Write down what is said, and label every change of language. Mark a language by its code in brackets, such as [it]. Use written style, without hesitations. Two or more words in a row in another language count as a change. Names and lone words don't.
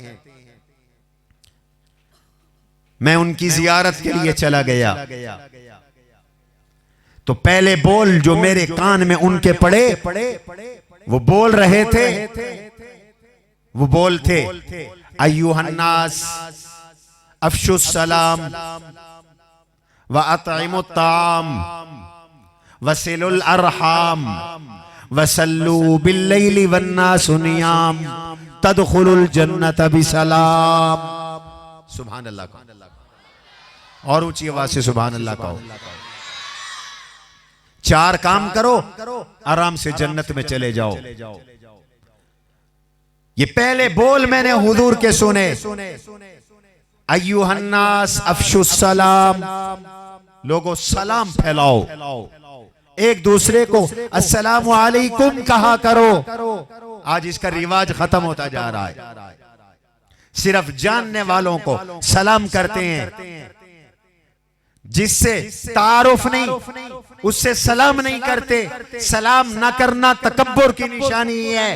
[hi] मैं उनकी जियारत के लिए चला गया तो पहले बोल जो मेरे कान में उनके पड़े, वो बोल रहे थे, वो बोल थे [ar] أيها الناس أفشوا السلام وأطعموا الطعام وصلوا الأرحام وصلوا بالليل والناس نيام تدخلوا الجنة بسلام. سبحان الله [hi] कहो और ऊंची आवाज से [ar] سبحان الله [hi] कहो। 4 काम करो, आराम से जन्नत में चले जाओ। ये पहले बोल मैंने हुजूर के सुने, [ar] أيها الناس أفشوا السلام, [hi] लोगों सलाम फैलाओ, एक दूसरे को [ar] السلام عليكم [hi] कहा करो। आज इसका रिवाज खत्म होता जा रहा है। सिर्फ जानने वालों को सलाम करते हैं, जिससे तारुफ नहीं उससे सलाम नहीं करते। सलाम न करना तकब्बुर की निशानी है।